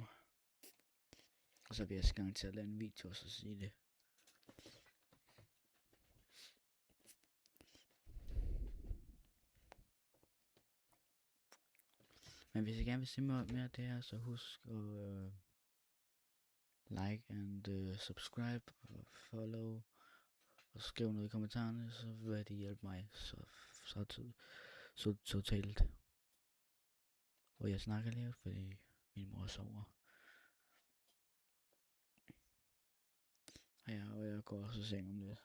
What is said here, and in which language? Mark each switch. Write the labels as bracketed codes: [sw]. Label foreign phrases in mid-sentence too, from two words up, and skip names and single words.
[da] Og så vil jeg gang til at lave en video og så sige det. Men hvis I gerne vil se mere af det her, så husk at [en] like and subscribe [da] og follow og skriv noget i kommentarerne, så vil det hjælpe mig. Så totalt. Og jeg snakker lavt, fordi min mor sover. Og jeg går også i seng om lidt.